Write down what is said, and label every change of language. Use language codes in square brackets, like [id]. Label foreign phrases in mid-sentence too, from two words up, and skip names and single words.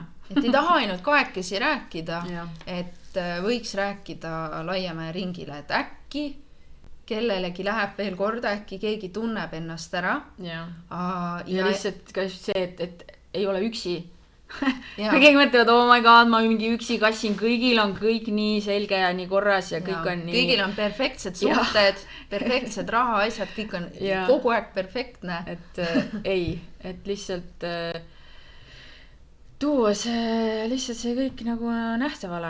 [et] Et ei taha ainult kahekesi rääkida, et võiks rääkida laiema ringile, et äkki kellelegi läheb veel korda, äkki keegi tunneb ennast ära. Ja lihtsalt ka just see, et ei ole üksi. Keegi mõtlevad, [en] oh my god, [et] ma mingi üksi kassin, kõigil on kõik nii selge ja nii korras ja kõik on nii... Kõigil on perfektsed suhted, perfektsed raha asjad, kõik on kogu aeg perfektne. Et et lihtsalt tuua see lihtsalt see kõik nagu nähtavale.